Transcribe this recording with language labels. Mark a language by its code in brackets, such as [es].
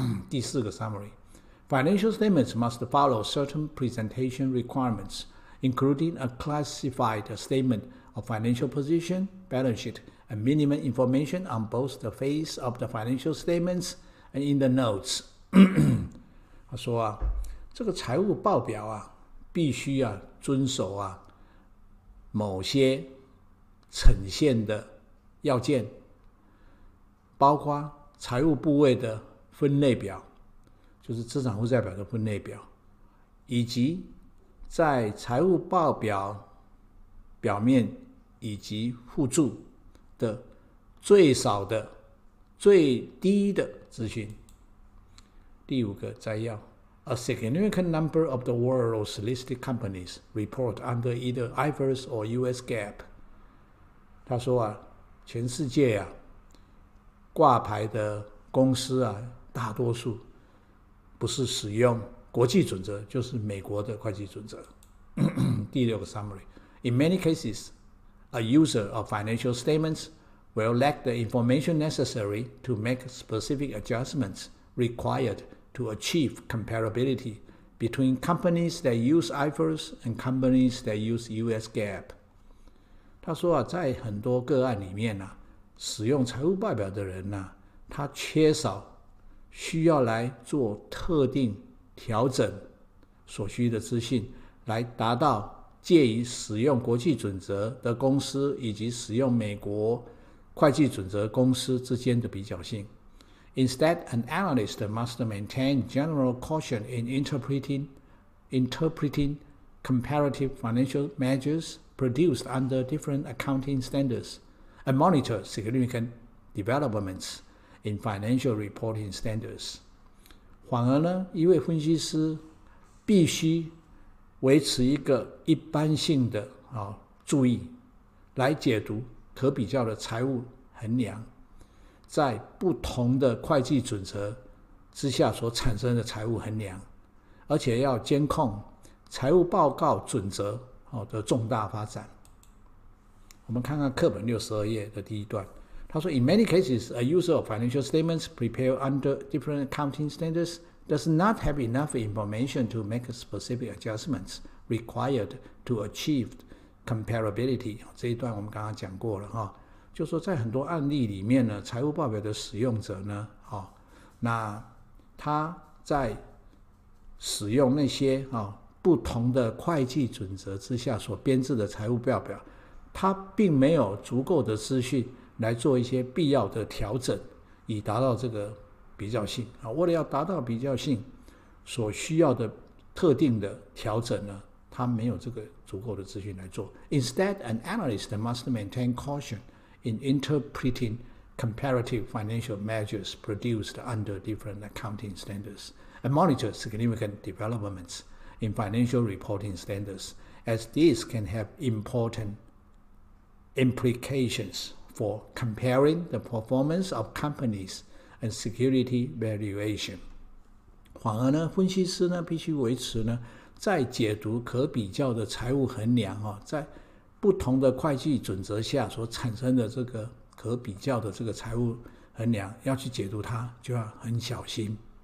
[zh] 第四个 [en] summary Financial statements must follow certain presentation requirements, including a classified statement of financial position, balance sheet, and minimum information on both the face of the financial statements and in the notes. [zh] 他说这个财务报表必须遵守某些呈现的要件，包括财务部位的分类表，就是资产负债表的分类表，以及在财务报表表面以及附注的最少的最低的资讯。第五个摘要 [en] A significant number of the world's listed companies report under either IFRS or US GAAP. [zh] 他说全世界挂牌的公司大多数不是使用国际准则，就是美国的会计准则。第六个 [en] summary In many cases, a user of financial statements will lack the information necessary to make specific adjustments required to achieve comparability between companies that use IFRS and companies that use US GAAP. [zh] 他说在很多个案里面使用财务报表的人他缺少需要来做特定调整所需的资讯，来达到介于使用国际准则的公司以及使用美国会计准则公司之间的比较性。 [en] Instead, an analyst must maintain general caution in interpreting comparative financial measures produced under different accounting standards and monitor significant developments in financial reporting standards. [zh] 反而呢，一位分析师必须维持一个一般性的注意，来解读可比较的财务衡量在不同的会计准则之下所产生的财务衡量，而且要监控财务报告准则的重大发展。我们看看课本62页的第一段，他说 [en] In many cases, a user of financial statements prepared under different accounting standards does not have enough information to make specific adjustments required to achieve comparability. [zh] 这一段我们刚刚讲过了就说在很多案例里面呢，财务报表的使用者呢那他在使用那些不同的会计准则之下所编制的财务报表，它并没有足够的资讯来做一些必要的调整，以达到这个比较性。为了要达到比较性所需要的特定的调整呢，它没有这个足够的资讯来做。 [en] Instead, an analyst must maintain caution in interpreting comparative financial measures produced under different accounting standards and monitor significant developments in financial reporting standards, as these can have important implications for comparing the performance of companies and security valuation. [zh] 反而呢，分析师呢必须维持呢，在解读可比较的财务衡量在不同的会计准则下所产生的这个可比较的这个财务衡量，要去解读它就要很小心